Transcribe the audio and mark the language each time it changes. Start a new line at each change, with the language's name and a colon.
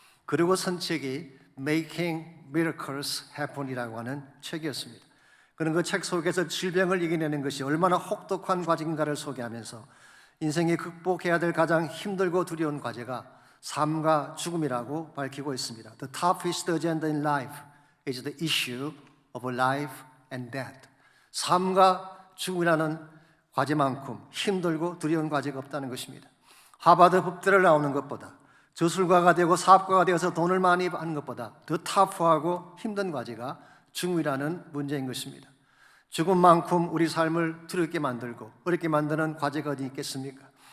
Korean: 그리고 선 책이 Making Miracles Happen이라고 하는 책이었습니다. 그는 그 책 속에서 질병을 이겨내는 것이 얼마나 혹독한 과정인가를 소개하면서 인생이 극복해야 될 가장 힘들고 두려운 과제가 삶과 죽음이라고 밝히고 있습니다.
English: The toughest agenda in life is the issue of life and death.
Korean: 삶과 죽음이라는 과제만큼 힘들고 두려운 과제가 없다는 것입니다. 하버드 법대를 나오는 것보다 저술가가 되고 사업가가 되어서 돈을 많이 버는 것보다 더 터프하고 힘든 과제가 죽음이라는 문제인 것입니다. 죽음만큼 우리 삶을 두렵게 만들고 어렵게 만드는 과제가 어디 있겠습니까?